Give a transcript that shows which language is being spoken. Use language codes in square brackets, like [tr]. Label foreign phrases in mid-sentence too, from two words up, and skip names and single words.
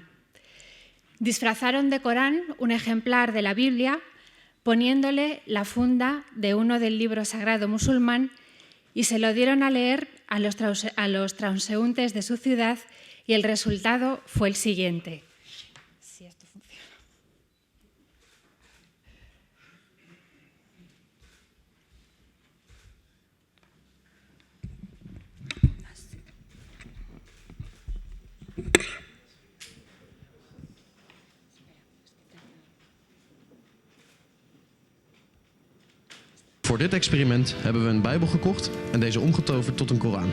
[es] Disfrazaron de Corán un ejemplar de la Biblia, poniéndole la funda de uno del libro sagrado musulmán y se lo dieron a leer a los transeúntes de su ciudad y el resultado fue el siguiente. Si esto funciona. [nl] Voor dit experiment hebben we een Bijbel gekocht en deze omgetoverd tot een Koran.